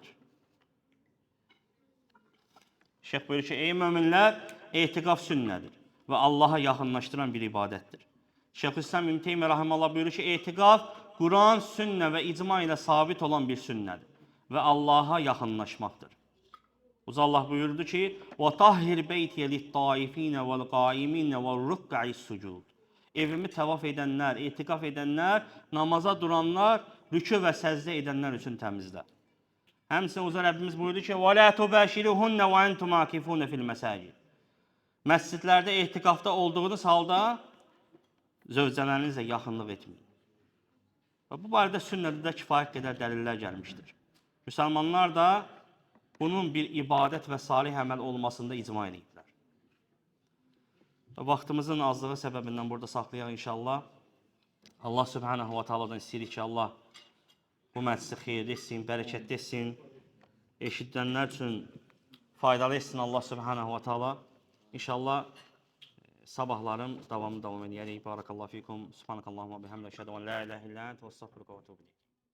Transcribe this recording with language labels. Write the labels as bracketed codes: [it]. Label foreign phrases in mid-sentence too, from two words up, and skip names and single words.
[az] Şeyx buyurur ki, ey möminlər, etiqaf sünnədir və Allaha yaxınlaşdıran bir ibadətdir. Şeyxülislam İbn Teymiyyə rahimehullah buyurur ki, etiqaf Quran, sünnə və icma ilə sabit olan bir sünnədir və Allaha yaxınlaşmaqdır. Uca Allah buyurdu ki, [ar] وَطَهِّرْ بَيْتِيَ لِلطَّائِفِينَ وَالْقَائِمِينَ وَالرُّكَّعِ السُّجُودِ [az] Evimi təvaf edənlər, etiqaf edənlər, namaza duranlar, rükû və səcdə edənlər üçün təmizlə. Həmçinin Uca Rəbbimiz buyurdu ki, [ar] وَلَا تُبَاشِرُهُنَّ وَأَنْتُمْ عَاكِفُونَ فِي الْمَسَاجِدِ [az] Məscidlərdə etiqafda olduğunuz halda zövcələrinizlə yaxınlıq etməyin. Və bu barədə sünnədə də kifayət qədər dəlillər gəlmişdir. Müsəlmanlar da bunun bir ibadət və salih əməl olmasında icma ediblər. Və vaxtımızın azlığı səbəbindən burada saxlayaq inşallah. [ar] الله سبحانه وتعالى [az] istəyirik ki, Allah bu məclisi xeyirli etsin, bərəkətli etsin, eşidənlər üçün faydalı etsin [ar] الله سبحانه وتعالى. [az] İnşallah sabahların davamı davam edəcək. [ar] بارك الله فيكم. سبحانك اللهم بحمدك, أشهد أن لا إله إلا أنت، وأستغفرك وأتوب إليك.